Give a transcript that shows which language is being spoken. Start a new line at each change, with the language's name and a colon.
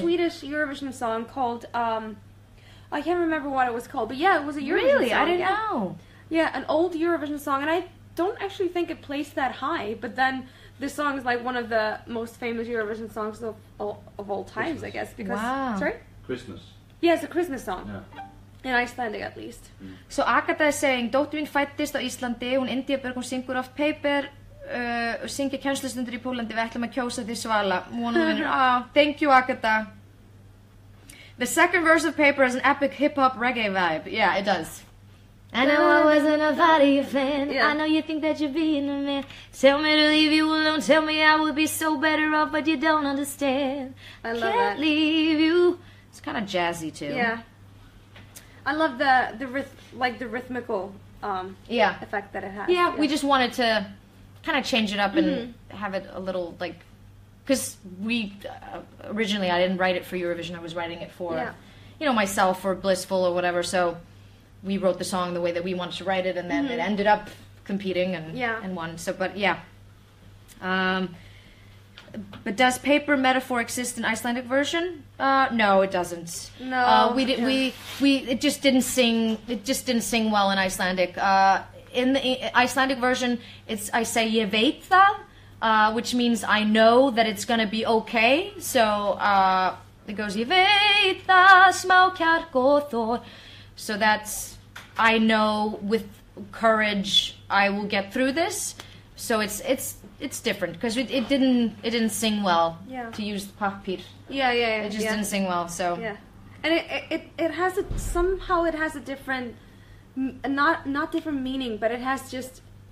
English: Swedish Eurovision song called, I can't remember what it was called, but yeah, it was a Eurovision Really? song. I didn't yeah. know. Yeah, an old Eurovision song, and I don't actually think it placed that high, but then this song is like one of the most famous Eurovision songs of all times, I guess. Because, Wow. Sorry? Christmas. Yeah, it's a Christmas song. Yeah. In Icelandic, at least. So Agatha is saying,
Icelandic: dóttir mín fæddist á Íslandi, hún Indiabjörg, hún syngur oft paper, syngja kennslustundir í Pólandi, við ætlum að kjósa því Svala.
English: Thank you, Agatha. The second verse of Paper has an epic hip-hop reggae vibe. Yeah, it does. I know I wasn't a body fan. Yeah. I know you think that you're being a man. Tell me to leave you alone. Tell me I would be so better off, but you don't understand. I love Can't that. leave you. It's kind of jazzy too. Yeah. I love the rhythmical effect that it has. Yeah, we just wanted to kind of change it up and have it a little like, because we originally I didn't write it for Eurovision. I was writing it for, you know, myself or Blissful or whatever. So we wrote the song the way that we wanted to write it, and then it ended up competing and won. So, but yeah. But does paper metaphor exist in Icelandic version? No, it doesn't. No, it just didn't sing. It just didn't sing well in Icelandic. In the Icelandic version, I say
Icelandic: ég veit það,
English: which means I know that it's gonna be okay. So it goes
Icelandic: ég veit það, smá kjark og þor.
English: So that's I know with courage I will get through this. So it's different because it didn't sing well to use pappir. Yeah. It just didn't sing well. So and it has somehow it has a different not different meaning, but it has just